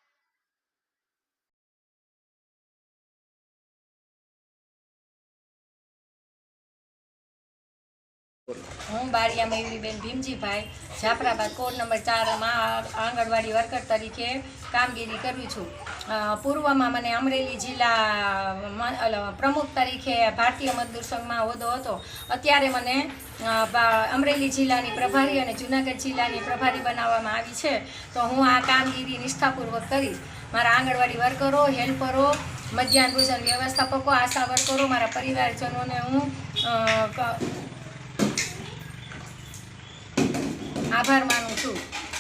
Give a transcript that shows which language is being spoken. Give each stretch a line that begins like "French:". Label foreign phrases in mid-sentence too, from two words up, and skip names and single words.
Gujarati: હું બારિયા મયૂરીબેન ભીમજીભાઈ જાફરાબાદ કોડ નંબર 4 મેં આંગણવાડી વર્કર તરીકે કામગીરી કરું છું।
Hindi: पूर्व में मैंने
Gujarati: અમરેલી જિલા પ્રમુખ તરીકે ભારતીય મજદૂર સંઘ મેં હોદો હતો। અત્યારે મને અમરેલી જિલ્લાની પ્રભારી ઓર જૂનાગઢ જિલ્લાની પ્રભારી બનાવવામાં આવી છે। તો હું આ કામગીરી નિષ્ઠાપૂર્વક કરીશ। મારા આંગણવાડી વર્કરો, હેલ્પરો, મધ્યાહ્ન ભોજન વ્યવસ્થાપકો, આશા વર્કરો, મારા પરિવારજનોં ને હું આભાર માનુ છું।